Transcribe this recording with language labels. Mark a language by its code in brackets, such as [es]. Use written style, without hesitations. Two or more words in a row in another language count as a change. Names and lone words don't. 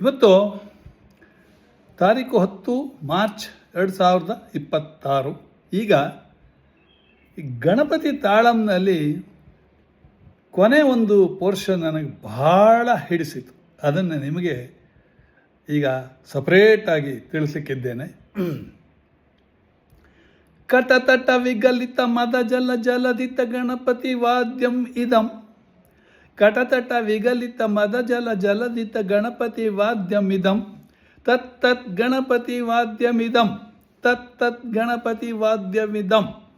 [kn] ಇವತ್ತು ತಾರೀಕು 10 ಮಾರ್ಚ್ 2026. ಈಗ ಈ ಗಣಪತಿ ತಾಳಂನಲ್ಲಿ ಕೊನೆ ಒಂದು ಪೋರ್ಷನ್ ನನಗೆ ಬಹಳ ಹಿಡಿಸಿತು. ಅದನ್ನು ನಿಮಗೆ ಈಗ ಸಪ್ರೇಟಾಗಿ ತಿಳಿಸಲಿಕ್ಕಿದ್ದೇನೆ. [sa] ಕಟತಟ ವಿಗಲಿತ ಮದ ಜಲ ಜಲದಿತ ಗಣಪತಿ ವಾದ್ಯಂ ಇದಂ. ಕಟತಟ ವಿಗಲಿತ ಮದ ಜಲ ಜಲದಿತ ಗಣಪತಿ ವಾದ್ಯಮಿದಂ. ತತ್ತತ್ ಗಣಪತಿ ವಾದ್ಯಮಿದಂ. ತತ್ತತ್ ಗಣಪತಿ ವಾದ್ಯಮಿದಂ.